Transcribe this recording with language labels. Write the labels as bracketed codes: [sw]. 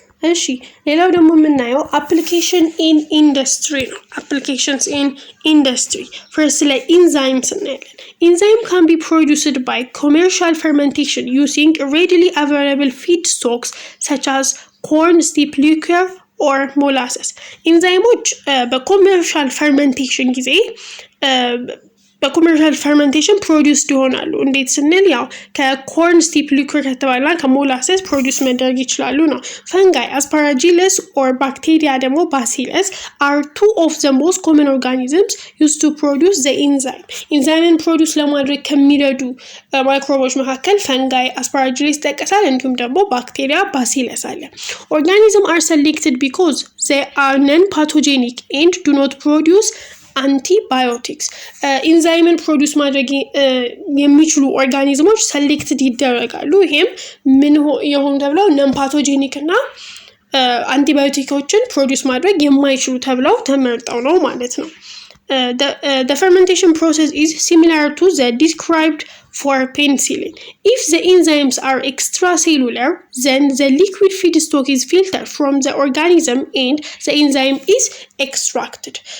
[am] እሺ ሌላው ደግሞ የምናየው [en] application in industry ነው። applications in industry first ላይ enzymes [am] እናያለን። [en] enzyme can be produced by commercial fermentation using readily available feedstocks such as corn, steep liquor or molasses. [am] ኢንዛይሞች በኮሜርሻል ፈርመንቴሽን ጊዜ በኮሜርሻል ፈርመንቴሽን ፕሮዲውስድ ይሆናሉ። እንዴት ስንል ያው ከኮርን ስቲፕ ሊኩር ከተባለና ከሞላሰስ ፕሮዲውስ መደረግ ይችላሉ ነው። ፈንጋይ አስፓራጂለስ ኦር ባክቴሪያ ደግሞ ባሲለስ [en] are two of the most common organisms used to produce the enzyme. [am] ኢንዛይምን ፕሮዲውስ ለማድረግ ከሚረዱ ማይክሮቦች መካከል ፈንጋይ አስፓራጂለስ ይጠቀሳል። እንዲሁም ደግሞ ባክቴሪያ ባሲለስ አለ። [en] Organisms are selected because they are non-pathogenic and do not produce [am] አንቲባዮቲክስ ኢንዛይምን ፕሮዲውስ ማድረግ የሚችሉ ኦርጋኒዝሞች ሰሌክትድ ይደረጋሉ። ይሄም ምን የሆኑ ተብለው ነን ፓቶጄኒክ እና አንቲባዮቲኮችን ፕሮዲውስ ማድረግ የማይችሉ ተብለው ተመርጠው ነው ማለት ነው። [en] The fermentation process is similar to the described for penicillin. If the enzymes are extracellular, then the liquid feedstock is filtered from the organism and the enzyme is extracted.